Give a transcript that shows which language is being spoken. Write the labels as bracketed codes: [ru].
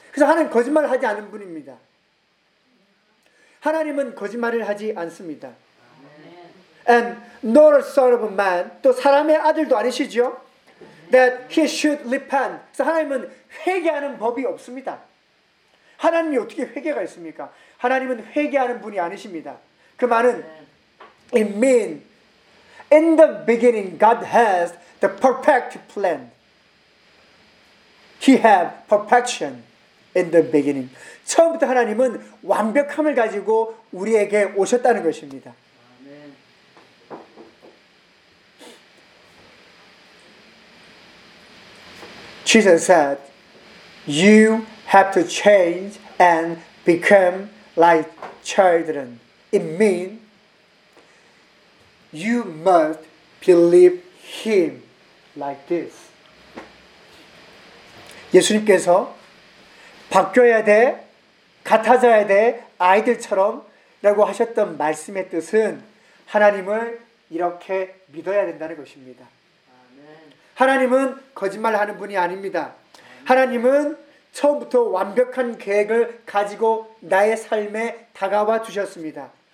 [ko] 그래서 하나님 거짓말을 하지 않은 분입니다. 하나님은 거짓말을 하지 않습니다. [en] And nor a son of a man. [ko] 또 사람의 아들도 아니시죠? [en] That he should repent. [ko] 그래서 하나님은 회개하는 법이 없습니다. 하나님이 어떻게 회개가 있습니까? 하나님은 회개하는 분이 아니십니다. 그 말은 [en] It means In the beginning, God has the perfect plan. He had perfection in the beginning. [ko] 처음부터 하나님은 완벽함을 가지고 우리에게 오셨다는 것입니다. 아멘. [en] Jesus said, You have to change and become like children. It means You must believe him like this. [ko] 예수님께서 바뀌어야 돼, 같아져야 돼, 아이들처럼 라고 하셨던 말씀의 뜻은 하나님을 이렇게 믿어야 된다는 것입니다. 하나님은 거짓말을 하는 분이 아닙니다. 하나님은 처음부터 완벽한 계획을 가지고 나의 삶에 다가와 주셨습니다.